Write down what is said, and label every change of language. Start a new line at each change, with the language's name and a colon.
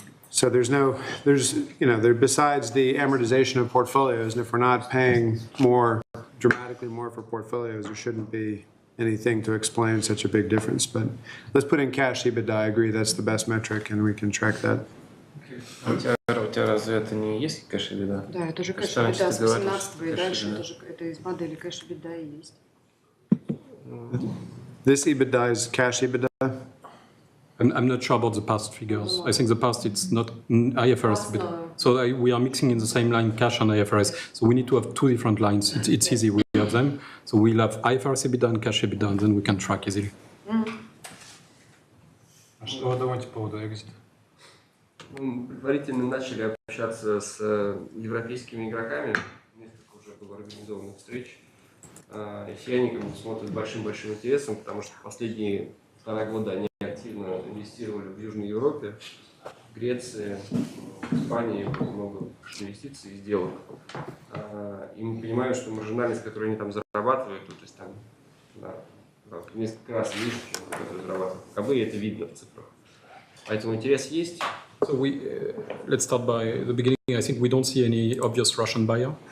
English: So besides the amortization of portfolios, and if we're not paying dramatically more for portfolios, there shouldn't be anything to explain such a big difference. But let's put in cash EBITDA. I agree that's the best metric, and we can track that.
Russian: У тебя разве это не есть кэш EBITDA? Да, это же кэш EBITDA с 18 и дальше, это из модели кэш EBITDA и есть.
English: This EBITDA is cash EBITDA? I'm not sure about the past figures. I think the past it's not IFRS. So we are mixing in the same line cash and IFRS. So we need to have two different lines. It's easy. We have them. So we'll have IFRS EBITDA and cash EBITDA, and then we can track easily.
Russian: А что вы думаете по поводу экзита? Мы предварительно начали общаться с европейскими игроками. Несколько уже было организованных встреч. И все они смотрят с большим-большим интересом, потому что последние 2 года они активно инвестировали в Южной Европе, в Греции, в Испании много инвестиций и сделок. И мы понимаем, что маржинальность, которую они там зарабатывают, то есть там несколько раз выше, чем которые зарабатывают КБ, и это видно в цифрах. Поэтому интерес есть.
English: So let's start by the beginning. I think we don't see any obvious Russian buyer.